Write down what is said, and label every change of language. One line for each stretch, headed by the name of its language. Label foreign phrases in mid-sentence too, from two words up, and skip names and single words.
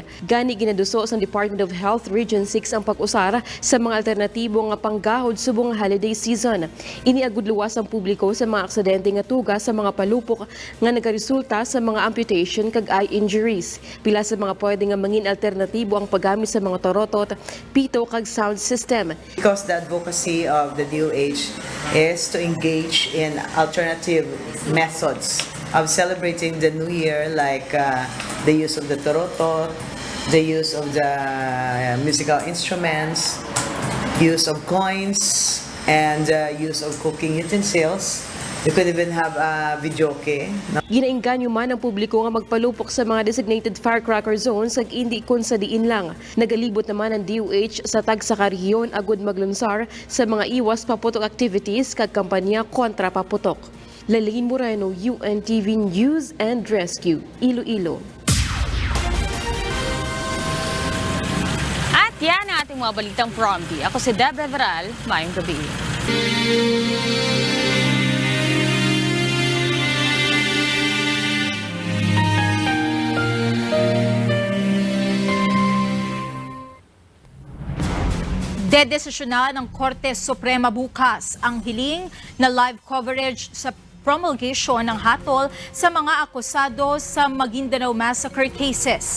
Hiligaynon: Gani ginaduso sa Department of Health Region 6 ang pag-usara sa mga alternatibo nga panggahod subong holiday season. Iniagud luwas ang publiko sa mga aksidente nga tuga sa mga palupok nga nagaresulta sa mga amputation kag
English: eye injuries.
Hiligaynon: Pila sa mga pwede nga mangin alternatibo ang paggamit sa mga torotot, pito kag
English: sound system. Because the advocacy of the DOH is to engage in alternative methods of celebrating the New Year, like the use of the torotot, the use of the musical instruments, use of coins, and use of cooking utensils. You could even have a videoke.
Hiligaynon: Ginainganyo man ang publiko nga magpalupok sa mga
English: designated firecracker zones
Hiligaynon: ag hindi kun sa diin lang. Nagalibot naman ang DOH sa tag-sa-rehiyon agud maglunsar sa mga
Filipino: iwas paputok
Hiligaynon: activities kag kampanya kontra paputok. Lalain Moreno, UNTV News and Rescue, Iloilo.
Filipino: At yan ang ating mga balitang Promdi.
Hiligaynon: Ako si Debra Veral, mayong gabi.
Filipino: Dedesisyonan ng Korte Suprema bukas ang hiling na live coverage sa promulgation ng hatol sa mga akusado sa Maguindanao Massacre cases.